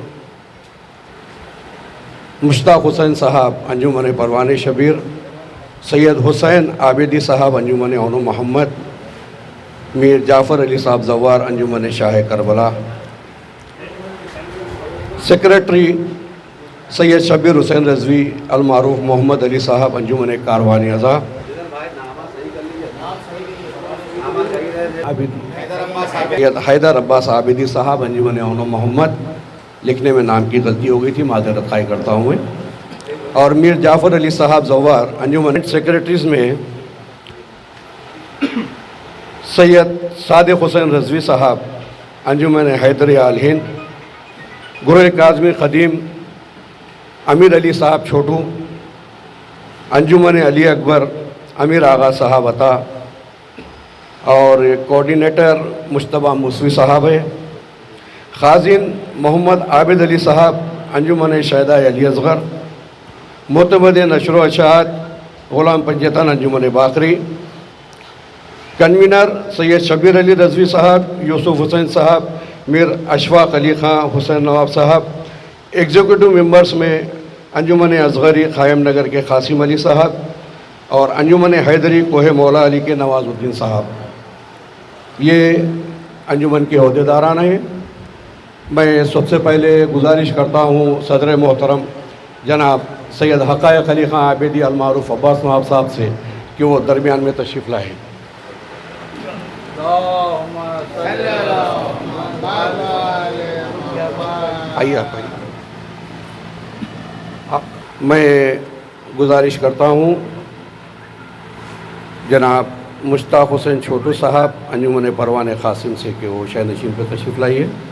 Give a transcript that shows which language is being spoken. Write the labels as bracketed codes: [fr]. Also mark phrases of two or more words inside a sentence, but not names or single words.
[ur] مشتاق حسین صاحب انجمن پروان شبیر، سید حسین عابدی صاحب انجمن اونو محمد، میر جعفر علی صاحب زوار انجمن شاہ کربلا, سیکرٹری سید شبیر حسین رضوی المعروف محمد علی صاحب انجمن کاروانی عزا، حیدر عباس عابدی صاحب انجمن اونو محمد، لکھنے میں نام کی غلطی ہو گئی تھی، معذرت خواہی کرتا ہوں میں، اور میر جعفر علی صاحب زوار انجمن. سیکرٹریز میں سید صادق حسین رضوی صاحب انجمن حیدر آل ہند، گرو کاظمی خادم امیر علی صاحب چھوٹو، انجمن علی اکبر امیر آغا صاحب عطا، اور کوآرڈینیٹر مشتبہ موسوی صاحب ہے. خازن محمد عابد علی صاحب انجمن شہدا علی اصغر، معتمد نشر اشاعت غلام پنجتن انجمن باقری، کنوینر سید شبیر علی رضوی صاحب، یوسف حسین صاحب، میر اشفاق علی خان حسین نواب صاحب. [en] executive members [ur] میں انجمن اصغری قائم نگر کے قاسم علی صاحب اور انجمن حیدری کوہ مولا علی کے نوازالدین صاحب، یہ انجمن کے عہدیداران ہیں. میں سب سے پہلے گزارش کرتا ہوں صدر محترم جناب سید حقائق علی خان عابدی المعروف عباس نواب صاحب سے کہ وہ درمیان میں تشریف لائیں. آئیے آپ آئیے. میں گزارش کرتا ہوں جناب مشتاق حسین چھوٹو صاحب انجمن پروان قاسم سے کہ وہ شہ نشین پر تشریف لائیے.